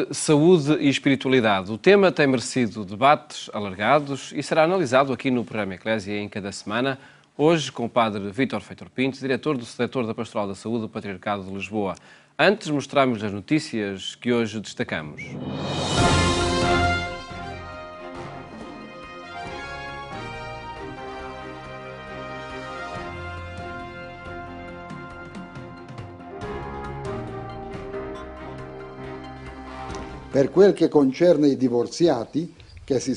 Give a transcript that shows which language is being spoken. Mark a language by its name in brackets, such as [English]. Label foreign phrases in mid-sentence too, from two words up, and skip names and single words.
[Portuguese] Saúde e espiritualidade. O tema tem merecido debates alargados e será analisado aqui no programa Eclésia em cada semana. Hoje com o padre Vítor Feitor Pinto, diretor do setor da Pastoral da Saúde do Patriarcado de Lisboa. Antes mostramos as notícias que hoje destacamos. [Italian] Per quel che concerne i divorziati, che si